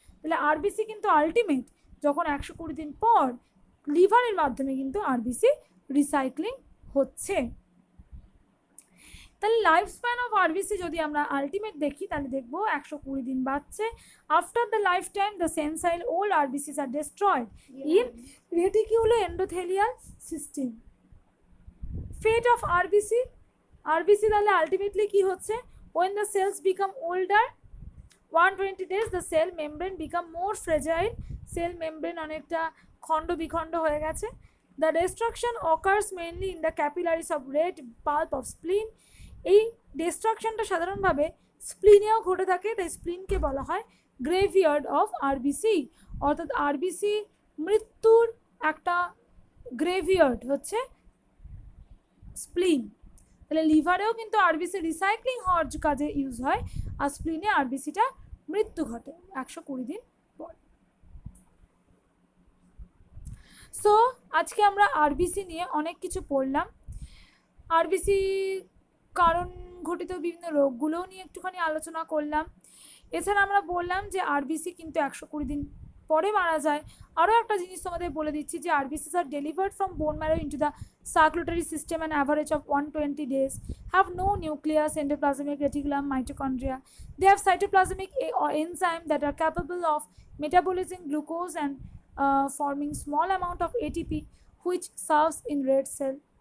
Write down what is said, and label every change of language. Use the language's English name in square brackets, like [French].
[Bangla] তাহলে আরবিসি কিন্তু আলটিমেট যখন 120 দিন পর লিভারের মাধ্যমে কিন্তু আরবিসি রিসাইক্লিং হচ্ছে। তাহলে লাইফ স্প্যান অফ আরবিসি যদি আমরা আলটিমেট দেখি তাহলে দেখবো 120 দিন বাঁচছে। [English] After the life time the senile old RBCs are destroyed in reticulo endothelial system. Fate of RBC, [Bangla] RBC তাহলে আলটিমেটলি কি হচ্ছে, [English] when the cells become older 120 days the cell membrane become more fragile, cell membrane [Bangla] অনেকটা খণ্ড বিখণ্ড হয়ে গেছে। [English] The destruction occurs mainly in the capillaries of red pulp of spleen, [Bangla] এই ডিস্ট্রাকশনটা সাধারণভাবে স্প্লিনেও ঘটে থাকে, তাই স্প্লিনকে বলা হয় গ্রেভিয়ার্ড অফ আরবিসি, অর্থাৎ আরবিসি মৃত্যুর একটা গ্রেভিয়ার্ড হচ্ছে স্প্লিন। তাহলে লিভারেও কিন্তু আরবিসি রিসাইক্লিং হওয়ার কাজে ইউজ হয়, আর স্প্লিনে আরবিসিটা মৃত্যু ঘটে 120 দিন পর। সো আজকে আমরা আরবিসি নিয়ে অনেক কিছু পড়লাম, আরবিসি কারণ ঘটিত বিভিন্ন রোগগুলোও নিয়ে একটুখানি আলোচনা করলাম। এছাড়া আমরা বললাম যে আরবিসি কিন্তু 120 দিন পরে মারা যায়। [English] আরও একটা জিনিস তোমাদের বলে দিচ্ছি যে RBCs are delivered from bone marrow into the circulatory system an average of 120 days, have no nucleus, endoplasmic reticulum, mitochondria. They have cytoplasmic enzyme that are capable of metabolizing glucose and forming small amount of ATP, which serves in red cell.